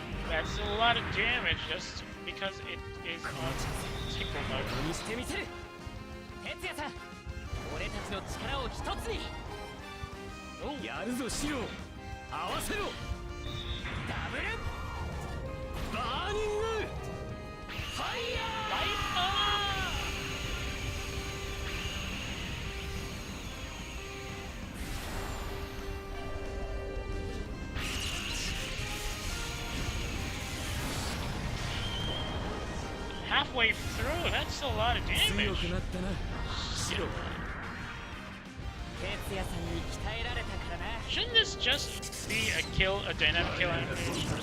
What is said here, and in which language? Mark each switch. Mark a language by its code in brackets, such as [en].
[en] That's a lot of damage just because it is on tickle mode. [ja] にしてみせる。哲也さん、俺たちの力を一つに。やるぞシロ。合わせろ。ダブル。バーニングファイヤー！ [en] Halfway through, that's a lot of damage. [ja] 強くなったな、シロ。哲也さんに鍛えられたからな。 [en] Shouldn't this just be a dynamic kill animation?